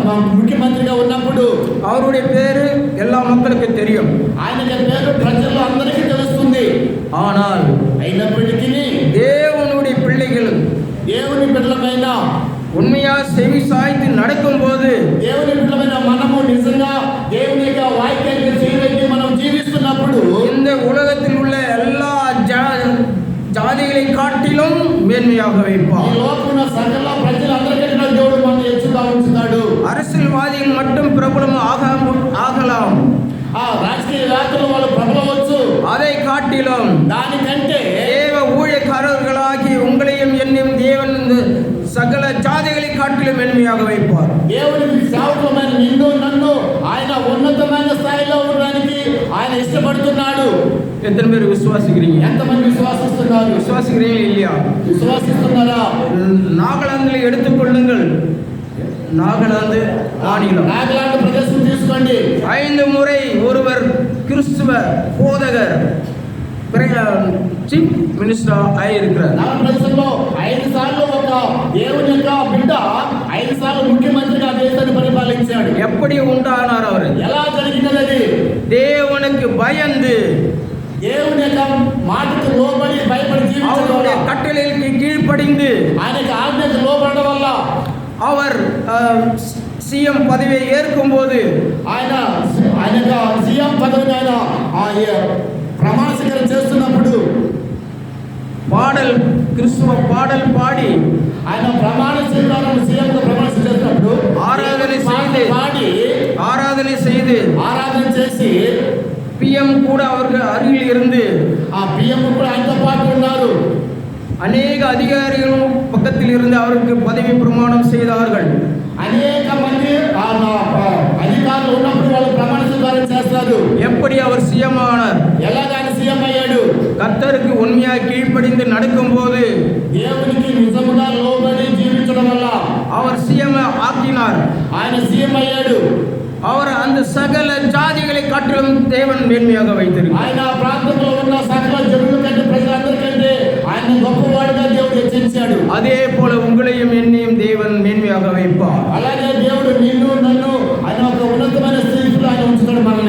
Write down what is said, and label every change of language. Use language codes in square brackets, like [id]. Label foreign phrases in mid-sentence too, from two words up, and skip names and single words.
[te] ముఖ్యమంత్రిగా ఉన్నప్పుడు [ta] அவருடைய பேரு எல்லா மக்களுக்கும் தெரியும். [te] ఆయన పేరు ప్రజల్లో అందరికీ తెలుస్తుంది. [ta] ஆனால் [te] అయినప్పటికీ [ta] தேவனுடைய பிள்ளைகள் [te] దేవుని బిడ్డలమైన [ta] உண்மையா செவி சாய்த்து நடக்கும்போது [te] దేవుని బిడ్డలమైన మనము నిజంగా దేవుని యొక్క వాక్యాన్ని చేయడానికి మనం జీవిస్తున్నప్పుడు [ta] இந்த உலகத்தில் உள்ள எல்லா ஜாதிகளை காட்டிலும் மேன்மையாக வைப்பார். [te] ఈ లోకంలో సకల ప్రజలందరికంటే దేవుడు మనల్ని హెచ్చుగా ఉంచుతాడు. [ta] அரசியல்வாதிகள் மட்டும் பிரபலம் ஆகலாம், [te] రాజకీయవేత్తలు వాళ్ళు ప్రబలవచ్చు. [ta] அதை காட்டிலும் [te] దానికంటే [ta] தேவ ஊழியக்காரர்களாகி உங்களையும் என்னையும் தேவன் சகல ஜாதிகளை காட்டிலும் மேன்மையாக வைப்பார். [te] దేవునికి సేవకులమైన నిన్ను నన్ను ఆయన ఉన్నతమైన స్థాయిలో ఉండడానికి ఆయన ఇష్టపడుతున్నాడు. [ta] எத்தனை பேர் விசுவாசிக்கிறீங்க? [te] ఎంతమంది విశ్వాసిస్తున్నారు? [ta] விசுவாசிக்கிறீங்களா இல்லையா? [te] విశ్వాసిస్తున్నారా? [ta] நாகாலாந்தில் எடுத்துக்கொள்ளுங்கள். நாகாலாந்து மாநிலம், [te] నాగాలాండ్ ప్రదేశం తీసుకోండి. [ta] 5 முறை ஒருவர் கிறிஸ்துவ போதகர் [en] chief minister [ta] ఆயிருக்கிறார். [te] నా ప్రదేశంలో 5 సార్లు ఒక దేవుని యొక్క బిడ్డ 5 సార్లు ముఖ్యమంత్రిగా దేశాన్ని పరిపాలించాడు. [ta] எப்படி உண்டானார் அவர்? [te] ఎలా జరిగినది? [ta] தேவனுக்கு பயந்து [te] దేవుని యొక్క మాటకు లోబడి భయపడి జీవించడం [ta] அவருடைய [te] వల్ల, [ta] கட்டளைக்கு கீழ்ப்படிந்து [te] ఆయనకి ఆజ్ఞకు లోబడడం వల్ల [ta] அவர் சிஎம் பதவியை ஏற்கும்போது [te] ఆయన సీఎం పదవిని ఆయన ప్రమాణ స్వీకారం చేస్తున్నప్పుడు [ta] பாடல் கிறிஸ்துவ பாடல் பாடி [te] ఆయన ప్రమాణ స్వీకారం సీఎంగా ప్రమాణ స్వీకారం చేస్తున్నప్పుడు [ta] ஆராதனை செய்து [te] ఆరాధన చేసి [ta] பிஎம் கூட அவர்கள் அருகில் இருந்து [te] ఆ పిఎం కూడా ఆయనతో పాటు ఉన్నారు. [ta] அநேக அதிகாரிகளும் பக்கத்தில் இருந்து அவருக்கு பதவி பிரமாணம் செய்தார்கள். [te] అనేక మంది అధికారులు ఉన్నప్పుడు వాళ్ళు ప్రమాణ స్వీకారం చేస్తారు. [ta] எப்படி அவர் சிஎம் ஆனார்? [te] ఎలాగైనా సీఎం అయ్యాడు? [ta] கர்த்தருக்கு உண்மையாக கீழ்ப்படிந்து நடக்கும்போது [te] దేవునికి నిజముగా లోబడి జీవించడం వల్ల [ta] அவர் சிஎம் ஆக்கினார். [te] ఆయన సీఎం అయ్యాడు. [ta] அவர் அந்த சகல ஜாதிகளை காட்டிலும் தேவன் மேன்மையாக வைத்திருக்கிறார். [te] ఆయన ప్రాంతంలో ఉన్న సకల జనుల కంటే ప్రజలందరికంటే ఆయన గొప్పవాడిగా దేవుడు హెచ్చించాడు. [ta] அதே போல உங்களையும் என்னையும் தேவன் மேன்மையாக வைப்பார். [te] అలాగే దేవుడు నిన్ను నన్ను ఆయన ఒక ఉన్నతమైన స్థితిలో ఆయన ఉంచుతాడు మనల్ని.